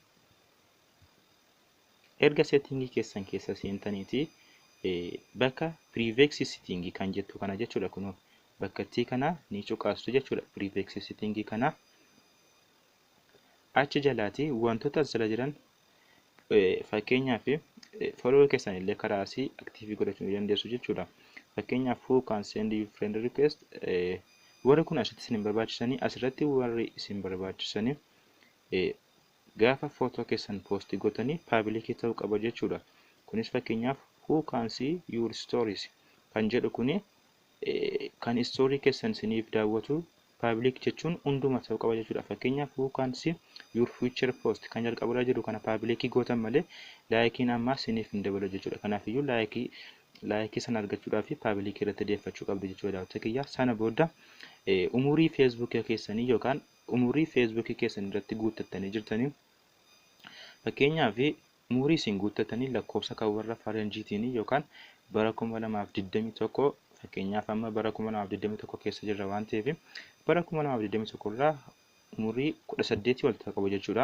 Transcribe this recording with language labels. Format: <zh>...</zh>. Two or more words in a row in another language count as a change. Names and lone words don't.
<om>Erga seetingii keessan keessa seentaniiti bakka</om> <en>privacy setting</en> <om>kan jettu kana jechuudha. Kunoo bakkattii kana ni cuqaastu jechuudha.</om> <en>Privacy setting</en> <om>kana achi jalaati wantoota jala jiran fakkeenyaaf follow keessan illee karaa asii aktiivii godhachuu ni dandeessu jechuudha. Fakkeenyaaf</om> <en>who can send you friend request</en> <om>warri kun asitti isin barbaachisanii asirratti warri isin barbaachisanii gaafa footoo keessan poostii gootanii paabilikii ta'uu qaba jechuudha. Kunis fakkeenyaaf</om> <en>who can see your stories</en> <om>kan jedhu kuni kan istoorii keessan isiniif daawwatu paabilik jechuun hunduma ta'uu qaba jechuudha. Fakkeenyaaf</om> <en>who can see your future post</en> <om>kan jalqabarra jiru kana paabilikii gootan malee laayikiin amma isiniif hin dabalu jechuudha. Kanaafiyyuu laayikii laayikii sana argachuudhaaf paabilikii irratti deeffachuu qabdu jechuudha daawwattoota kiyya. Sana booda umurii feesbuukii keessanii yookaan umurii feesbuukii keessanii irratti guuttattanii jirtanii fakkeenyaaf umurii isin guuttatanii lakkoofsa kan warra faranjiitiin yookaan bara 2021 fakkeenyaaf amma bara 2021 keessa jirra waan ta'eef bara 2021 irraa umurii 18 ol ta'uu qabu jechuudha.</om>